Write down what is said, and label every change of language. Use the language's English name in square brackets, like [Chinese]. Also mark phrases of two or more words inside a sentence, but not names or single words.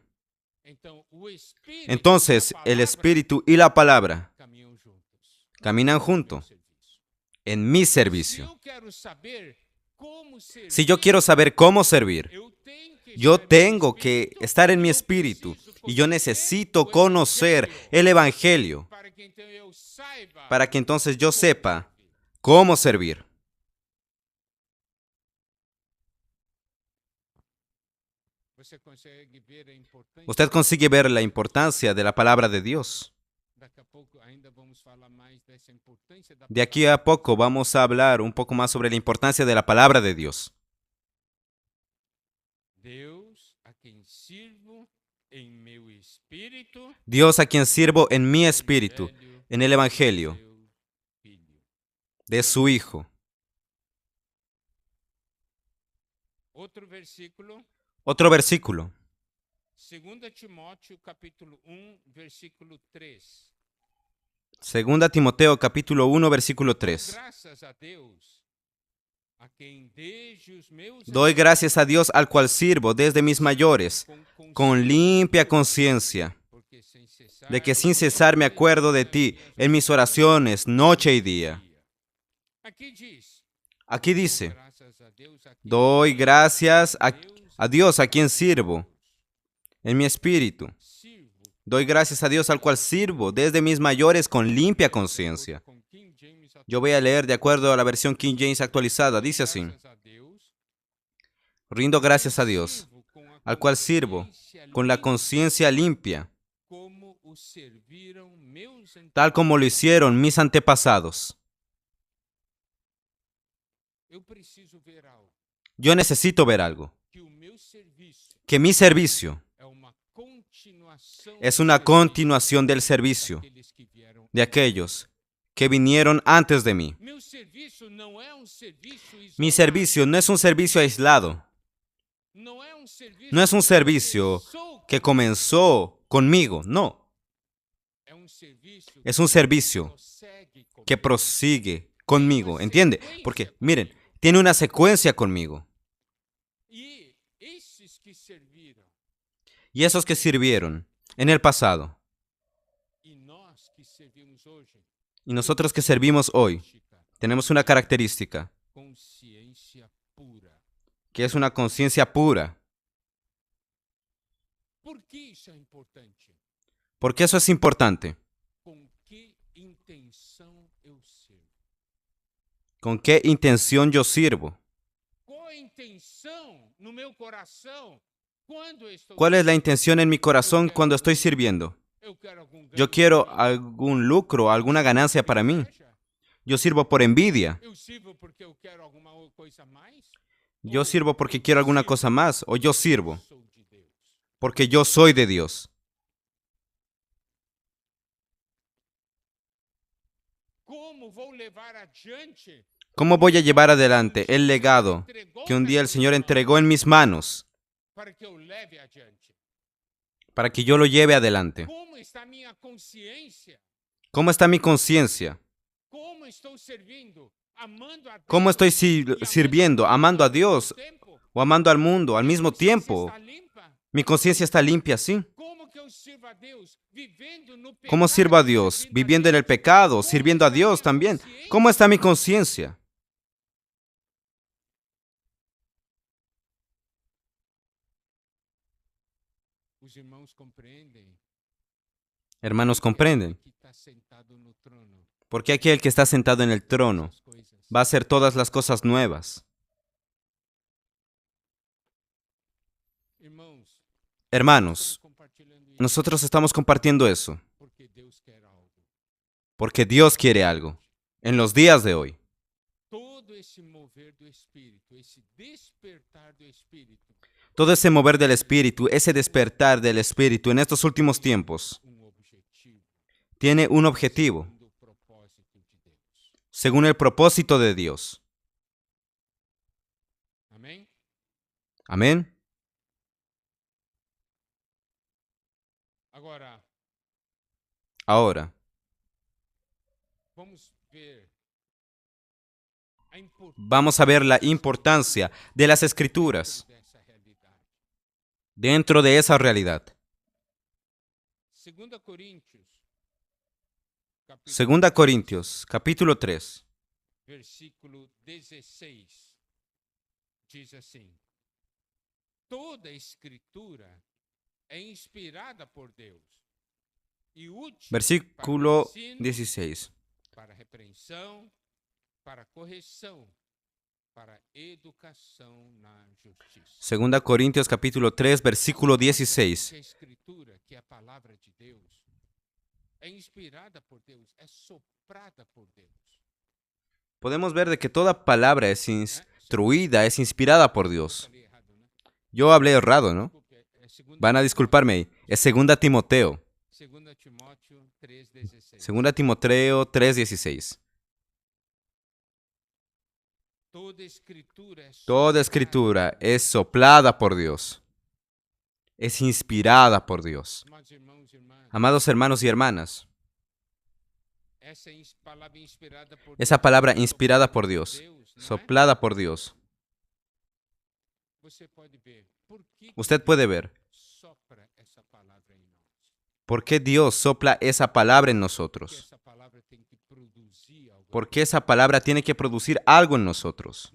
[Spanish] Entonces, el espíritu y la palabra caminan juntos en mi servicio. Si yo quiero saber cómo servir, yo tengo que estar en mi espíritu y yo necesito conocer el evangelio para que entonces yo sepa cómo servir. [Portuguese] Você consegue ver a importância? [Spanish] Usted consigue ver la importancia de la palabra de Dios. [Portuguese] Daqui a pouco ainda vamos falar mais dessa importância da [Spanish] De aquí a poco vamos a hablar un poco más sobre la importancia de la palabra de Dios. [Portuguese] Deus a quem sirvo em meu espírito, [Spanish] Dios a quien sirvo en mi espíritu, en el Evangelio [Portuguese] seu filho. [Spanish] de su Hijo. [Portuguese] Outro versículo, [Spanish] Otro versículo. [Portuguese] 2 Timóteo capítulo 1, versículo 3. [Spanish] Segunda Timoteo capítulo 1 versículo 3. [Portuguese] Graças a Deus, a quem desde os meus [Spanish] Doy gracias a Dios al cual sirvo desde mis mayores, con limpia conciencia, [Portuguese] porque sem cessar [Spanish] de que sin cesar me acuerdo de ti en mis oraciones noche y día. [Portuguese] Aqui diz, [Spanish] Aquí dice, [Portuguese] graças a Deus a quem [Spanish] doy gracias a [Portuguese] Deus [Spanish] Dios a quien sirvo en mi espíritu. sirvo. Doy gracias a Dios al cual sirvo desde mis mayores con limpia conciencia. [Portuguese] Com King James [Spanish] Yo voy a leer de acuerdo a la versión King James actualizada. Dice así, [Portuguese] graças a Deus, [Spanish] rindo gracias a Dios, [Portuguese] sirvo com a [Spanish] al cual sirvo [Portuguese] consciência [Spanish] con la [Portuguese] limpa, [Spanish] conciencia limpia, [Portuguese] como o serviram meus [Spanish] tal como lo hicieron mis antepasados. [Portuguese] Eu preciso ver algo, [Spanish] Yo necesito ver algo, [Portuguese] que o meu serviço [Spanish] que mi servicio [Portuguese] é uma continuação [Spanish] es [Portuguese] do [Spanish] una [Portuguese] serviço [Spanish] continuación del servicio [Portuguese] daqueles que vieram. [Spanish] de aquellos que vinieron antes de mí. [Portuguese] Meu serviço não é um serviço [Spanish] Mi [Portuguese] isolado, [Spanish] servicio no es un servicio aislado, [Portuguese] não é um serviço [Spanish] no es un [Portuguese] que [Spanish] servicio [Portuguese] começou [Spanish] que comenzó conmigo, no, [Portuguese] é um serviço [Spanish] es un servicio [Portuguese] prossegue comigo. [Spanish] que prosigue conmigo, ¿entiende? Porque, miren, tiene una secuencia conmigo. [Portuguese] E esses que serviram [Spanish] Y esos que sirvieron en el pasado, [Portuguese] e nós que servimos hoje, [Spanish] y nosotros que servimos hoy, tenemos una característica, [Portuguese] consciência pura. [Spanish] que es una conciencia pura. [Portuguese] Por que isso é importante? [Spanish] Porque eso es importante. [Portuguese] Com que intenção eu sirvo? [Spanish] ¿Con qué intención yo sirvo? [Portuguese] Qual a intenção no meu coração quando eu estou [Spanish] ¿Cuál es la intención en mi corazón cuando estoy sirviendo? [Portuguese] Eu quero algum ganho [Spanish] Yo quiero [Portuguese] para mim? [Spanish] algún lucro, alguna ganancia para mí. [Portuguese] Inveja? [Spanish] Yo sirvo por envidia. [Portuguese] Eu sirvo porque eu quero alguma coisa a mais? [Spanish] Yo sirvo porque quiero alguna cosa más. O yo sirvo [Portuguese] Sou de Deus. [Spanish] porque yo soy de Dios. [Portuguese] Como vou levar adiante [Spanish] ¿Cómo voy a llevar adelante el legado que un día el Señor entregó en mis manos [Portuguese] para que eu leve adiante? [Spanish] para que yo lo lleve adelante? [Portuguese] Como está minha consciência? [Spanish] ¿Cómo está mi conciencia? [Portuguese] Como estou servindo? Amando a Deus [Spanish] ¿Cómo estoy [Portuguese] e amando [Spanish] sirviendo? [Portuguese] ao mundo [Spanish] ¿Amando a [Portuguese] ao mesmo [Spanish] Dios [Portuguese] tempo? [Spanish] o amando al mundo al mismo [Portuguese] Consciência [Spanish] tiempo? [Portuguese] está limpa? [Spanish] ¿Mi conciencia está limpia, sí? [Portuguese] Como que eu sirvo a Deus? Vivendo no pecado, [Spanish] ¿Cómo sirvo a Dios? [Portuguese] servindo [Spanish] Viviendo en el [Portuguese] Deus? [Spanish] pecado, [Portuguese] Como [Spanish] sirviendo a [Portuguese] está [Spanish] Dios [Portuguese] minha [Spanish] también. [Portuguese] consciência? [Spanish] ¿Cómo está mi conciencia? [Portuguese] Os irmãos compreendem. [Spanish] Hermanos, comprenden. [Portuguese] Que está sentado no trono. [Spanish] Porque aquel que está sentado en el trono [Portuguese] Essas coisas. [Spanish] va a hacer todas las cosas nuevas. [Portuguese] Irmãos, [Spanish] Hermanos, [Portuguese] estamos compartilhando isso [Spanish] nosotros estamos compartiendo eso [Portuguese] porque Deus quer algo. [Spanish] porque Dios quiere algo en los días de hoy. [Portuguese] Todo esse mover do Espírito, esse despertar do Espírito, [Spanish] Todo ese mover del Espíritu, ese despertar del Espíritu en estos últimos tiempos, [Portuguese] objetivo, [Spanish] tiene un objetivo, [Portuguese] segundo o propósito de Deus. [Spanish] según el propósito de Dios. [Portuguese] Amém? [Spanish] Amén. [Portuguese] Agora, [Spanish] Ahora, [Portuguese] vamos ver a importância [Spanish] vamos a ver la importancia de las Escrituras [Portuguese] dessa realidade. [Spanish] dentro de esa realidad. [Portuguese] 2 Coríntios, [Spanish] Segunda Corintios, capítulo 3, [Portuguese] versículo 16, diz assim: toda a escritura é inspirada por Deus e útil [Spanish] versículo [Portuguese] para o ensino, [Spanish] 16. [Portuguese] para a repreensão, para correção, para educação na justiça. [Spanish] 2 Corintios capítulo 3, versículo 16. [Portuguese] Que a escritura, que a palavra de Deus, é inspirada por Deus, é soprada por Deus. [Spanish] Podemos ver de que toda palabra es instruida, es inspirada por Dios. [Portuguese] Falei errado, né? [Spanish] Yo hablé errado, ¿no? [Portuguese] Desculpe, é segunda- [Spanish] Van a disculparme ahí. Es 2 Timoteo. [Portuguese] 2 Timóteo 3,16. [Spanish] 2 Timoteo 3:16. Toda escritura es soplada por Dios. Es inspirada por Dios. [Portuguese] Amados irmãos e irmãs, [Spanish] Amados hermanos y hermanas, [Portuguese] palavra inspirada por [Spanish] esa palabra inspirada por Dios, [Portuguese] Deus, não é? [Spanish] soplada por Dios, [Portuguese] Você pode ver por que [Spanish] usted puede ver [Portuguese] sopra essa palavra em nós. [Spanish] por qué Dios sopla esa palabra en [Portuguese] Que [Spanish] nosotros. [Portuguese] essa palavra tem que produzir algo. [Spanish] ¿Por qué esa palabra tiene que producir algo en nosotros?